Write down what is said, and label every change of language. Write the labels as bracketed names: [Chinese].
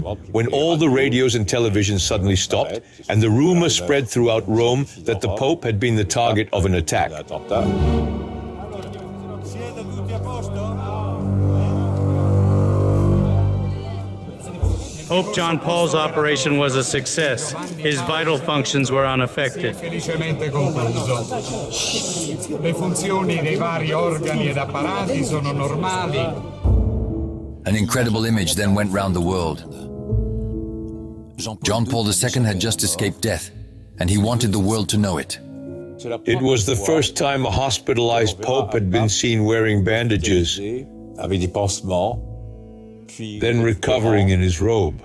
[English] when all the radios and television suddenly stopped, and the rumor spread throughout Rome that the Pope had been the target of an attack. Pope John Paul's operation was a success. His vital functions were unaffected. [Italian] Felicemente concluso. Le funzioni dei vari organi ed apparati sono normali. [English] An incredible image then went round the world. John Paul II had just escaped death, and he wanted the world to know it. It was the first time a hospitalized Pope had been seen wearing bandages, then recovering in his robe.